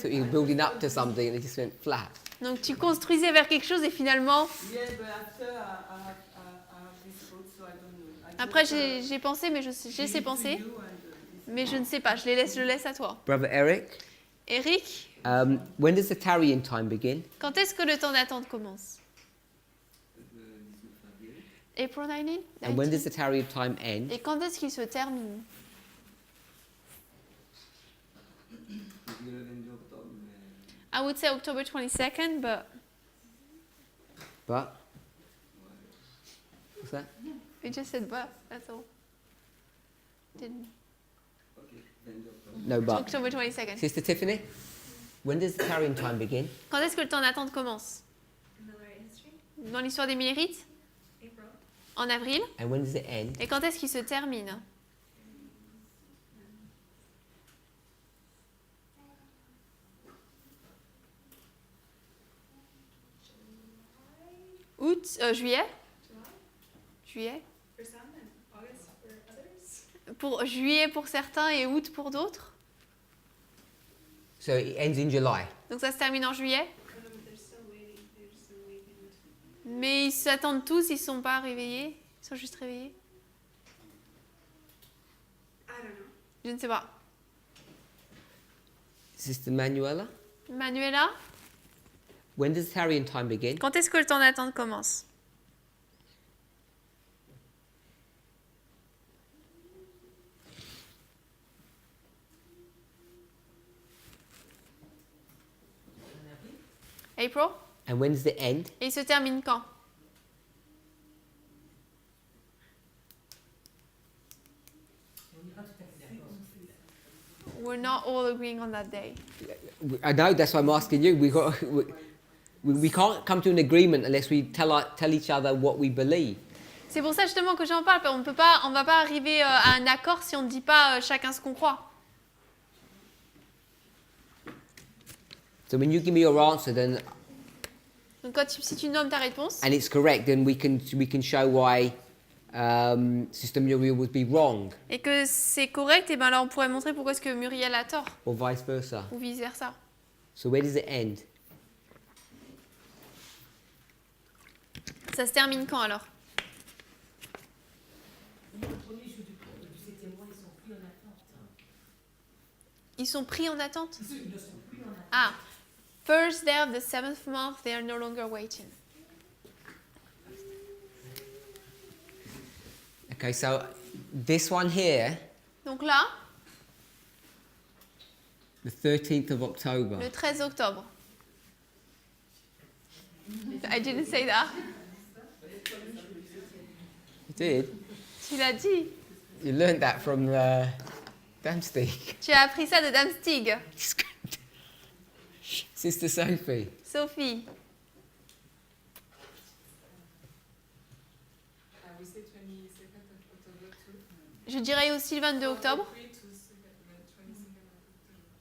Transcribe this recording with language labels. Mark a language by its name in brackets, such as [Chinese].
[English] so you're building up to something and it just went flat. [French] Donc tu construisais vers quelque chose et finalement... [English] Yeah, but after I have this thought, so I don't know. [French] Après j'ai pensé, mais j'ai ces pensées, mais je ne sais pas. Je le laisse à toi. [English] Brother Eric, [French] Eric, [English] when does the tarrying time begin? [French] quand est-ce que le temps d'attente commence? [English] April 19? And when does the tarrying time end? [French] Et quand est-ce qu'il se termine? [English] I would say October 22nd, but But what's that? we just said but, that's all. Didn't. No, but. October 22nd. Sister Tiffany, when does the tarrying time begin? [French] Quand est-ce que le temps d'attente commence? [English] Millerite history. [French] Dans l'histoire des Millérites? [English] April. [French] En avril. [English] And when does it end? [French] Et quand est-ce qu'il se termine? Août, juillet? Juillet. [English] For some and August for others. [French] Pour juillet pour certains et août pour d'autres. [English] So it ends in July. [French] Donc ça se termine en juillet. [English] They're still waiting. They're still waiting. [French] Mais ils s'attendent tous, ils sont pas réveillés. Ils sont juste réveillés. [English] I don't know. [French] Je ne sais pas. [English] Sister Manuela, [French] Manuela, [English] when does the tarrying time begin? [French] quand est-ce que le temps d'attente commence? [English] April. And when does it end? [French] Et il se termine quand? [English] We're not all agreeing on that day. I know, that's why I'm asking you. We can't come to an agreement unless we tell each other what we believe. [French] C'est pour ça justement que j'en parle. On va pas arriver à un accord si on ne dit pas chacun ce qu'on croit. [English] So when you give me your answer, then [French] Donc si tu nommes ta réponse, [English] and it's correct, then we can show why Sister Muriel would be wrong, [French] et que c'est correct, et ben là on pourrait montrer pourquoi est-ce que Muriel a tort, [English] or vice versa. [French] ou vice versa. [English] So where does it end? [French] Ça se termine quand alors? Ils sont pris en attente. [English] Ah, first day of the 7th month, they are no longer waiting. Okay, so this one here, [French] Donc là, [English] the 13th of October. [French] le 13 octobre. [English] I didn't say that. You did? [French] Tu l'as dit. [English] You learned that from Damstig. [French] Tu as appris ça de Dame Stig. [English] Sister Sophie. [French] Sophie. [English] We say 22nd of October too. [French] Je dirais aussi le 22 octobre. [English] April to 22nd of October.